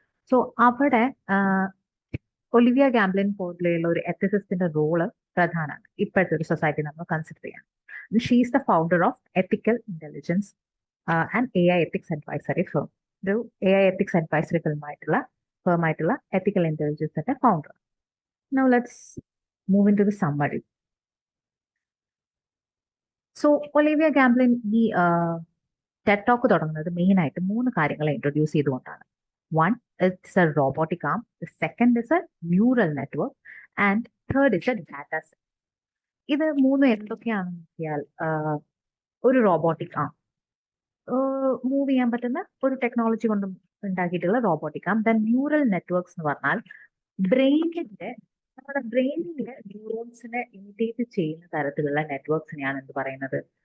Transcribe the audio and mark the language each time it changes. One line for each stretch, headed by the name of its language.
Malayalam: So അവിടെ Olivia ഗാംബ്ലിൻ പോലെയുള്ള ഒരു എത്തിസിസ്റ്റിന്റെ റോള് പ്രധാനമാണ് ഇപ്പോഴത്തെ ഒരു സൊസൈറ്റി നമ്മൾ കൺസിഡർ ചെയ്യാൻ.
English: She is the founder of ethical intelligence and AI ethics advisory firm.
Malayalam: ഒരു AI ethics advisory ഫേമായിട്ടുള്ള ethical ഇന്റലിജൻസിന്റെ founder.
English: Now let's move into the summary.
Malayalam: So Olivia ഗാംബ്ലിൻ ഈ ടെഡ് ടോക്ക് തുടങ്ങുന്നത് മെയിൻ ആയിട്ട് 3 കാര്യങ്ങളെ ഇൻട്രൊഡ്യൂസ് ചെയ്തുകൊണ്ടാണ്.
English: One, it's a robotic arm. The second is a neural network. And third is a data set.
Malayalam: ഇത് 3 എന്തൊക്കെയാണെന്ന് വെച്ചാൽ ഒരു robotic ആം, move ചെയ്യാൻ പറ്റുന്ന ഒരു ടെക്നോളജി കൊണ്ട് ഉണ്ടാക്കിയിട്ടുള്ള റോബോട്ടിക് ആം. ദെൻ ന്യൂറൽ നെറ്റ്വർക്ക്സ് എന്ന് പറഞ്ഞാൽ നമ്മുടെ ബ്രെയിനിലെ ന്യൂറോൺസിനെ ഇമിറ്റേറ്റ് ചെയ്യുന്ന തരത്തിലുള്ള നെറ്റ്വർക്ക്സിനെയാണ് എന്ത് പറയുന്നത്?